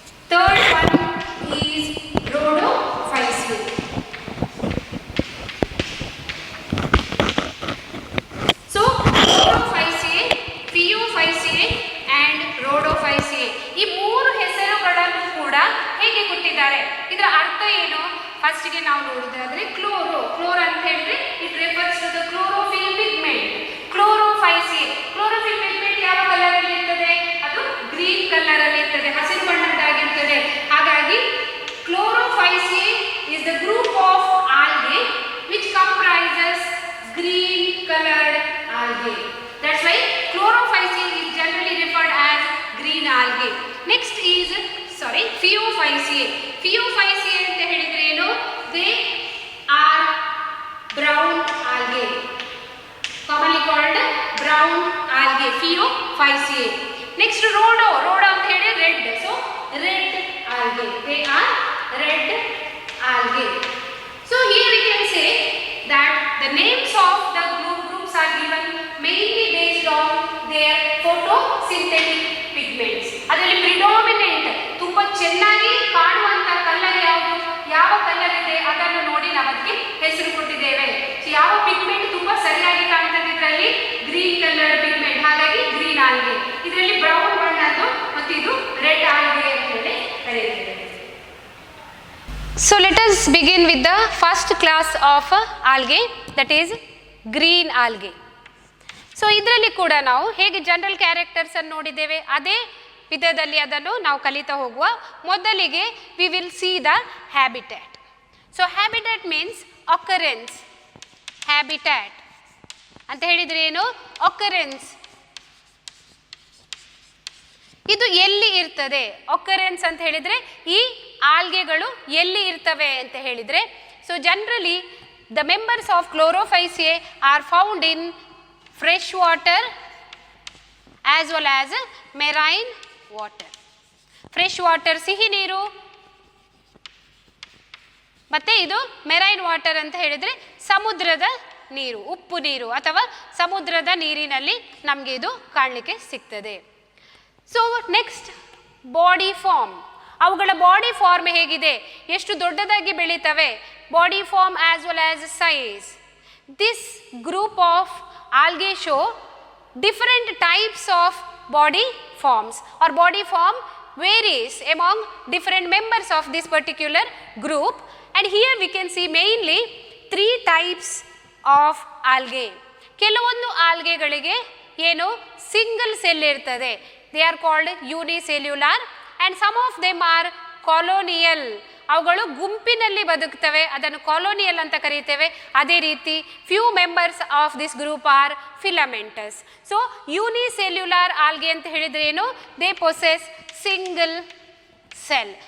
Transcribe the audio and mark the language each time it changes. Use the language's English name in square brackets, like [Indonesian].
[English] Third one is Rhodophyceae. [Kannada] So Chlorophyceae, Phaeophyceae and Rhodophyceae, ಈ 3 ಹೆಸರುಗಳನ್ನು ಕೂಡ ಹೇಗೆ ಕೊಟ್ಟಿದ್ದಾರೆ, ಇದರ ಅರ್ಥ ಏನು? ಫಸ್ಟ್ ಗೆ ನಾವು ನೋಡುವುದಾದ್ರೆ ಕ್ಲೋರೋ ಅಂತ ಹೇಳಿದ್ರೆ [English] It refers to the chlorophyll pigment. [Kannada] ಕ್ಲೋರೋಫೈಸಿಯೆ, chlorophyll pigment ಯಾವ ಕಲರ್ ಅಲ್ಲಿ ಇರ್ತದೆ? ಅದು ಗ್ರೀನ್ ಕಲರ್ ಅಲ್ಲಿ ಇರ್ತದೆ, ಹಸಿರು ಬಣ್ಣದ್ದಾಗಿರ್ತದೆ. ಹಾಗಾಗಿ [English] Chlorophyceae is the group of algae which comprises green colored algae. That's why chlorophyceae is generally referred as green algae. Next is Phaeophyceae. [Kannada] Phaeophyceae ಅಂತ ಹೇಳಿದ್ರೆ ಏನು? [English] They are brown algae, commonly called brown algae, Phaeophyceae. Next Rhodo [Kannada] ಅಂತ ಹೇಳಿ [English] red, so red algae, they are red algae. So here we can say that the names of the groups are given mainly based on their photosynthetic pigments. [Kannada] ಅದರಲ್ಲಿ predominant ತುಂಬಾ ಚೆನ್ನಾಗಿ ಕಾಣುವಂತ colour ಯಾವುದು, ಯಾವ colour ಇದೆ ಅದನ್ನು ನೋಡಿ ನಾವು ಅದಕ್ಕೆ ಹೆಸರು ಕೊಟ್ಟಿದ್ದೇವೆ. ಸೊ ಯಾವ ಪಿಗ್ಮೆಂಟ್ ತುಂಬಾ ಸರಿಯಾಗಿ ಕಾಣ್ತದೆ, ಇದರಲ್ಲಿ ಗ್ರೀನ್ ಕಲರ್ ಪಿಗ್ಮೆಂಟ್, ಹಾಗಾಗಿ ಗ್ರೀನ್ ಆಲ್ಗೆ. ಇದರಲ್ಲಿ ಬ್ರೌನ್ ಬಣ್ಣದ್ದು ಮತ್ತು ಇದು ರೆಡ್ ಆಲ್ಗೆ ಅಂತ ಹೇಳಿ ಕರೆಯುತ್ತೇವೆ. [English] So let us begin with the first class of algae, that is green algae. [Kannada] So ಇದರಲ್ಲಿ ಕೂಡ ನಾವು ಹೇಗೆ ಜನರಲ್ ಕ್ಯಾರೆಕ್ಟರ್ಸ್ ಅನ್ನು ನೋಡಿದ್ದೇವೆ, ಅದೇ ವಿಧದಲ್ಲಿ ಅದನ್ನು ನಾವು ಕಲಿತಾ ಹೋಗುವ. [English] ಮೊದಲಿಗೆ we will see the habitat. So habitat means occurrence. [Kannada] Habitat ಅಂತ ಹೇಳಿದರೆ ಏನು? ಅಕರೆನ್ಸ್. ಇದು ಎಲ್ಲಿ ಇರ್ತದೆ? [English] occurrence [Kannada] ಅಂತ ಹೇಳಿದರೆ ಈ ಆಲ್ಗೆಗಳು ಎಲ್ಲಿ ಇರ್ತವೆ ಅಂತ ಹೇಳಿದರೆ, [English] So generally the members of chlorophyceae are found in fresh water as well as marine water. [Kannada] Fresh water ಸಿಹಿ ನೀರು, ಮತ್ತೆ ಇದು ಮೆರೈನ್ ವಾಟರ್ ಅಂತ ಹೇಳಿದರೆ ಸಮುದ್ರದ ನೀರು, ಉಪ್ಪು ನೀರು ಅಥವಾ ಸಮುದ್ರದ ನೀರಿನಲ್ಲಿ ನಮಗೆ ಇದು ಕಾಣಲಿಕ್ಕೆ ಸಿಗ್ತದೆ. So next body form. ಅವುಗಳ ಬಾಡಿ ಫಾರ್ಮ್ ಹೇಗಿದೆ, ಎಷ್ಟು ದೊಡ್ಡದಾಗಿ ಬೆಳೀತವೆ, [English] Body form as well as size. This group of algae show different types of body forms or body form varies among different members of this particular group, and here we can see mainly 3 types of algae. [Kannada] ಕೆಲವೊಂದು ಆಲ್ಗೆಗಳಿಗೆ ಏನು single cell ಇರ್ತದೆ, [English] they are called unicellular, and some of them are colonial. [Kannada] ಅವುಗಳು ಗುಂಪಿನಲ್ಲಿ ಬದುಕ್ತವೆ, ಅದನ್ನು colonial ಅಂತ ಕರೀತೇವೆ. ಅದೇ ರೀತಿ [English] Few members of this group are filamentous. So unicellular algae [Kannada] ಅಂತ ಹೇಳಿದ್ರೆ ಏನು, [English] They possess single cell.